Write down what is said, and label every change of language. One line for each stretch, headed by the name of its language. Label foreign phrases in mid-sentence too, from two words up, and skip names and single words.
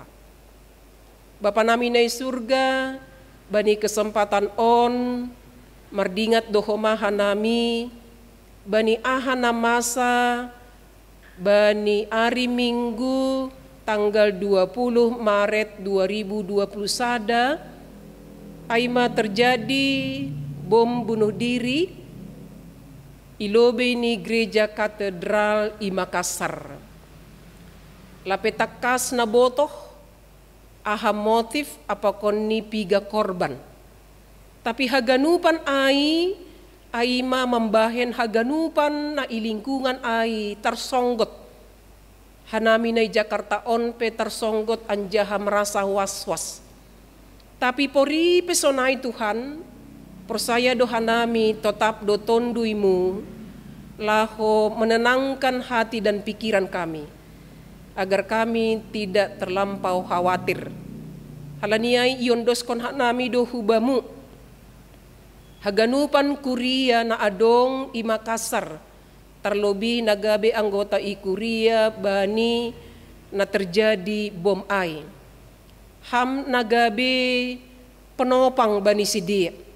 Batak Simalungun: Bapa nami nai surga, bani kesempatan on, mardingat dohoma hanami, bani ahana masa, bani
Indonesian: hari Minggu tanggal 20 Maret 2021,
Batak Simalungun: aima terjadi
Indonesian: bom bunuh diri
Batak Simalungun: ilobe ni
Indonesian: gereja katedral
Batak Simalungun: i Makassar. Lapetakas na botoh aha motif apakon ni piga korban. Tapi haganupan ai ma membahen haganupan na ilingkungan ai tersonggot. Hanami na Jakarta on pe tersonggot anjaha
Indonesian: merasa was-was.
Batak Simalungun: Tapi pori pesonai Tuhan, persaya dohanami tetap do tonduimu, laho
Indonesian: menenangkan hati dan pikiran kami, agar kami tidak terlampau khawatir.
Batak Simalungun: Halaniai iondoskon hanami do hubamu, haganupan kuria na adong i Makassar, terlebih nagabe anggota i kuria bani na terjadi bom ai. Ham nagabe penopang bani sidia.